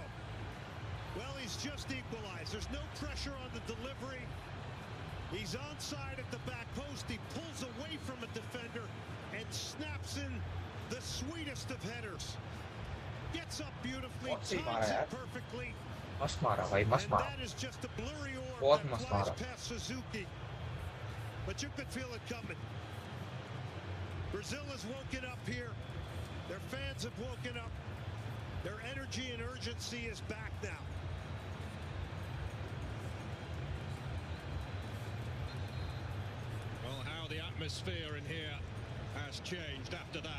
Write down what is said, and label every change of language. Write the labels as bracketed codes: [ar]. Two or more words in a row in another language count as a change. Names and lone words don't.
[en] Well, he's just equalized. There's no pressure on the delivery. He's onside at the back post. He pulls away from a defender and snaps in the sweetest of headers. Gets up beautifully, times it perfectly. [hi] मस्त मारा भाई, मस्त मारा. [en] That is just a blurry orb [hi] बहुत [en] that [hi] मस्त [en] flies [hi] मारा. [en] past Suzuki. But you could feel it coming. Brazil has woken up here. Their fans have woken up. Their energy and urgency is back now. Well, how the atmosphere in here has changed after that.